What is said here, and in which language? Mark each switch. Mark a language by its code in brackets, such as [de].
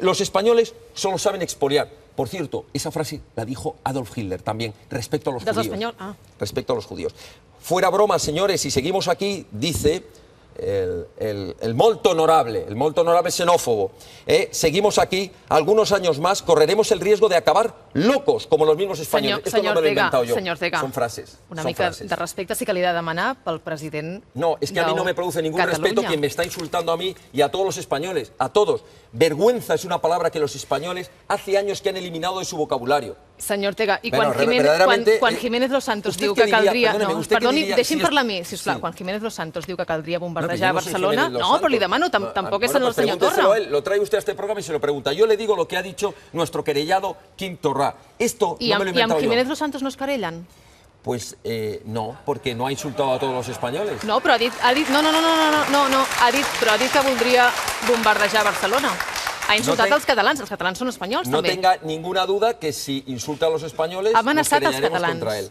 [es] Los españoles solo saben expoliar. Por cierto, esa frase la dijo Adolf Hitler también, respecto a los judíos. Respecto a los judíos. Fuera broma, señores, si seguimos aquí, dice el molto honorable xenófobo, seguimos aquí, algunos años más, correremos el riesgo de acabar locos, como los mismos españoles. Esto no me lo he inventado yo. Son frases. [ca] Una mica de respecte sí que li ha de demanar pel president. [es] No, es que a mí no me produce ningún respeto quien me está insultando a mí y a todos los españoles, a todos. Vergüenza es una palabra que los españoles hace años que han eliminado de su vocabulario. [ca] Senyor Ortega, i quan Jiménez Los Santos diu que caldria... Perdoni, deixi'm parlar a mi, sisplau. Quan Jiménez Los Santos diu que caldria bombardejar Barcelona... No, però li demano, tampoc és el senyor Torra. [es] Lo trae usted a este programa y se lo pregunta. Yo le digo lo que ha dicho nuestro querellado Quim Torra. Esto no me lo he inventado yo. ¿Y [ca] amb [es] Jiménez Los Santos no es querellan? Pues no, porque no ha insultado a todos los españoles. [ca] No, però ha dit que voldria bombardejar Barcelona. Ha insultat els catalans són espanyols també. [es] No tenga ninguna duda que si insulta a los españoles nos querellaremos contra él.